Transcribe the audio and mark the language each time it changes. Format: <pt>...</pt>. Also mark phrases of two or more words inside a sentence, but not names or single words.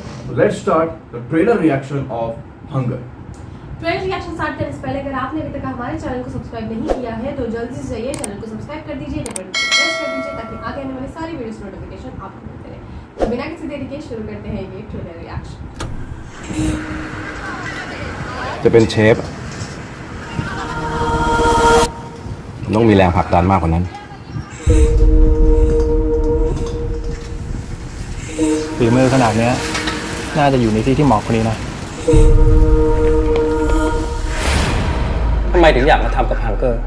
<en>Let's start the trailer reaction of Hunger. trailer reaction</en> <hi>स्टार्ट करने से पहले अगर आपने अभी तक हमारे चैनल को सब्सक्राइब नहीं किया है तो जल्दी से जाइए चैनल को सब्सक्राइब कर दीजिए, बटन को प्रेस कर दीजिए ताकि आगे आने वाली सारी</hi> <en>videos notification</en> <hi>आपको मिलते रहे. तो बिना किसी देरी के शुरू करते हैं ये</hi> <en>trailer reaction.</en> <th>จะเป็นเชฟต้องมีแรงผลักดันมากกว่านั้นฝีมือขนาดนี้น่าจะอยู่ในที่ที่เหมาะคนนี้นะทำไมถึงอยากมาทำกับฮังเกอร์</th>